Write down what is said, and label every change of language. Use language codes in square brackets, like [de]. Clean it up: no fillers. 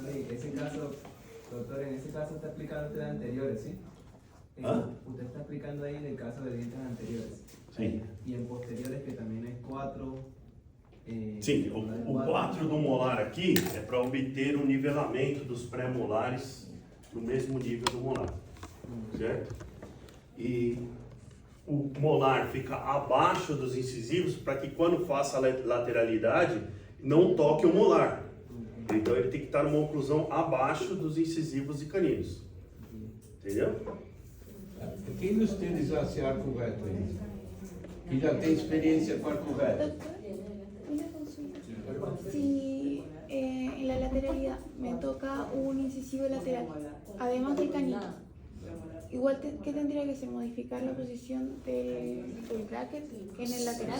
[es] Ese caso, doctor, en ese caso está aplicando usted anteriores, ¿sí? ¿Ah? Usted está aplicando ahí en el caso de dientes anteriores. Sí. Y en posteriores que también hay 4. [pt] Sim, o 4 do molar aqui é para obter o nivelamento dos pré-molares no mesmo nível do molar, certo? E o molar fica abaixo dos incisivos para que quando faça a lateralidade não toque o molar. Então ele tem que estar numa oclusão abaixo dos incisivos e caninos. Entendeu? Quem dos tênis hace arco reto aí? Que já tem experiência com arco reto? [es] Una consulta. Si en la lateralidad me toca un incisivo lateral, además del canino, igual ¿qué tendría que hacer? ¿Modificar la posición del bracket en el lateral?